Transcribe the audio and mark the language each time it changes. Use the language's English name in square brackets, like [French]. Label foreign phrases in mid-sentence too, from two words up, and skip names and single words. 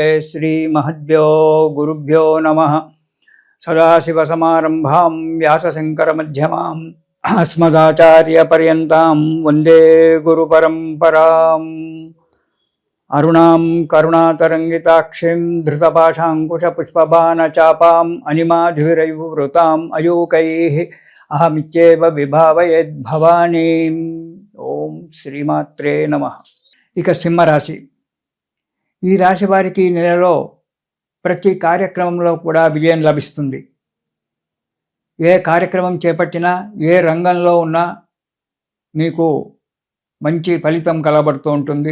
[Sanskrit] श्री महद्भ्यो गुरुभ्यो नमः। सदाशिवसमारम्भां व्यासशङ्करमध्यमाम् अस्मदाचार्यपर्यन्तां वन्दे गुरुपरम्पराम्। अरुणां करुणातरङ्गिताक्षीं धृतपाशाङ्कुशपुष्पबाणचापाम् अनिमाधुरैर्वृताम् अयूकैः अहमित्येव विभावयेद्भवानीम्। ఓం శ్రీమాత్రే నమః। [Telugu] ఇక సింహరాశి, ఈ రాశి వారికి నెలలో ప్రతి కార్యక్రమంలో కూడా విజయం లభిస్తుంది. ఏ కార్యక్రమం చేపట్టినా, ఏ రంగంలో ఉన్నా మీకు మంచి ఫలితం కలబడుతూ ఉంటుంది.